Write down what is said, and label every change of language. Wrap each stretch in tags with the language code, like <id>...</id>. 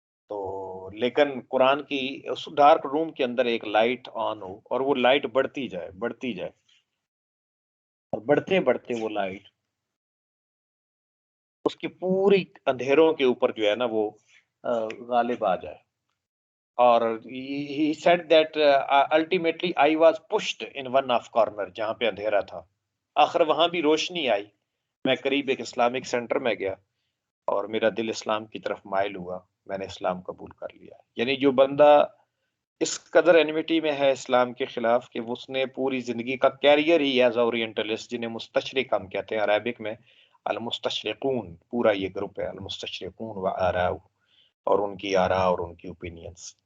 <ur>تو لیکن قرآن کی اس ڈارک روم کے اندر ایک لائٹ آن ہو، اور وہ لائٹ بڑھتی جائے بڑھتی جائے، اور بڑھتے بڑھتے وہ لائٹ اس کی پوری اندھیروں کے اوپر جو ہے نا وہ غالب آ جائے.</ur> <en>اور he said that ultimately I was pushed in one of corner،</en> <ur>جہاں پہ اندھیرا تھا آخر وہاں بھی روشنی آئی. میں قریب ایک اسلامک سینٹر میں گیا اور میرا دل اسلام کی طرف مائل ہوا، میں نے اسلام قبول کر لیا. یعنی جو بندہ اس قدر اینیمیٹی میں ہے اسلام کے خلاف کہ اس نے پوری زندگی کا کیریئر ہی ایز اورینٹلسٹ، جنہیں مستشرق ہم کہتے ہیں عربک میں، المستشرقون، پورا یہ گروپ ہے المستشرقون و آراء، اور ان کی آراء اور ان کی اوپینینز.</ur>